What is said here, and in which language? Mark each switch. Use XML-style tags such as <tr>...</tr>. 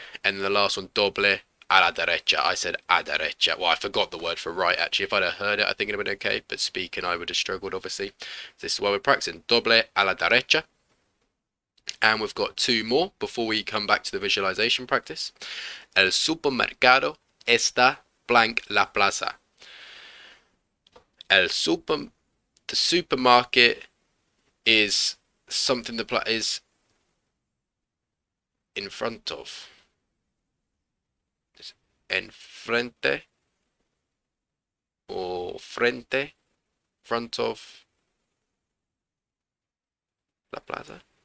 <en>And then the last one,</en> <es>doble a la derecha.</es> <en>I said a derecha. Well, I forgot the word for right, actually. If I'd have heard it, I think it would have been okay. But speaking, I would have struggled, obviously. This is why we're practicing.</en> <es>Doble a la derecha.</es> <en>And we've got 2 more before we come back to the visualization practice.</en> <es>El supermercado está blank la plaza.</es> <en>The supermarket is something that is in front of. Enfrente or frente, front of la plaza.</en>